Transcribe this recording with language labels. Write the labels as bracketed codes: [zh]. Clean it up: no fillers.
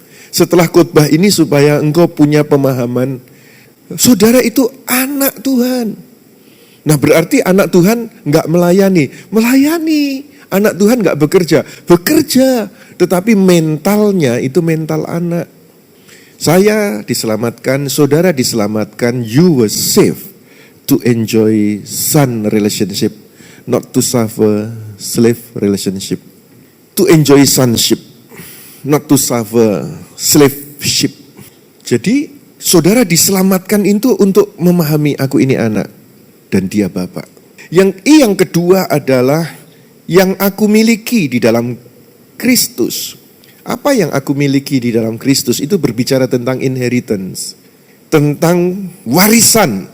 [id] Setelah khotbah ini supaya engkau punya pemahaman, saudara itu anak Tuhan. Nah berarti anak Tuhan enggak melayani. Melayani. Anak Tuhan enggak bekerja. Bekerja. Tetapi mentalnya itu mental anak. Saya diselamatkan, saudara diselamatkan, [en] you were saved to enjoy son relationship, not to suffer slave relationship. To enjoy sonship, not to suffer slaveship. [id] Jadi saudara diselamatkan itu untuk memahami aku ini anak dan dia Bapa. Yang yang kedua adalah yang aku miliki di dalam Kristus. Apa yang aku miliki di dalam Kristus itu berbicara tentang inheritance, tentang warisan.